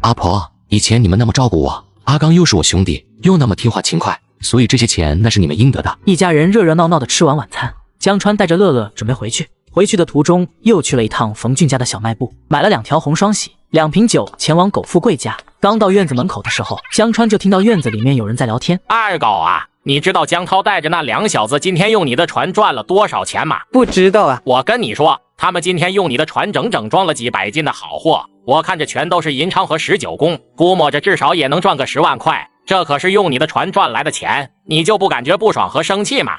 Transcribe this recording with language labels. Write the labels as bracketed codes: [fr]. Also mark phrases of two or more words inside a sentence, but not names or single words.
[zh] 阿婆，以前你們那麼照顧我，阿剛又是我兄弟，又那麼聽話勤快，所以這些錢那是你們應得的。一家人熱熱鬧鬧的吃完晚餐，江川帶着樂樂準備回去。回去的途中又去了一趟馮俊家的小賣部，買了2條紅雙喜，2瓶酒，前往苟富貴家。剛到院子門口的時候，江川就聽到院子裡面有人在聊天。二狗啊，你知道江濤帶着那2小子今天用你的船賺了多少錢嗎？不知道啊。我跟你說，他們今天用你的船整整裝了幾百斤的好貨，我看着全都是銀昌和19公，估摸着至少也能賺個10萬塊。這可是用你的船賺來的錢，你就不感覺不爽和生氣嗎？